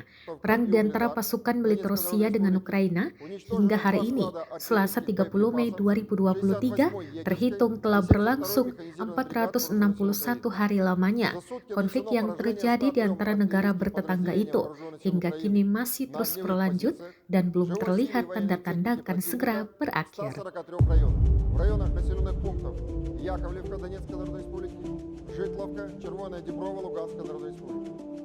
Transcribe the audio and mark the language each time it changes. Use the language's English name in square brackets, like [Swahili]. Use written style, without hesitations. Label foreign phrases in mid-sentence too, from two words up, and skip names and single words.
[Indonesian] Perang di antara pasukan militer Rusia dengan Ukraina hingga hari ini, Selasa 30 Mei 2023, terhitung telah berlangsung 461 hari lamanya. Konflik yang terjadi di antara negara bertetangga itu hingga kini masih terus berlanjut dan belum terlihat tanda-tanda akan segera berakhir. [Ukrainian] В районах населених пунктів Яковлівка Донецької Народної Республіки, Житловка, Червоне Діброво Луганської Народної Республіки.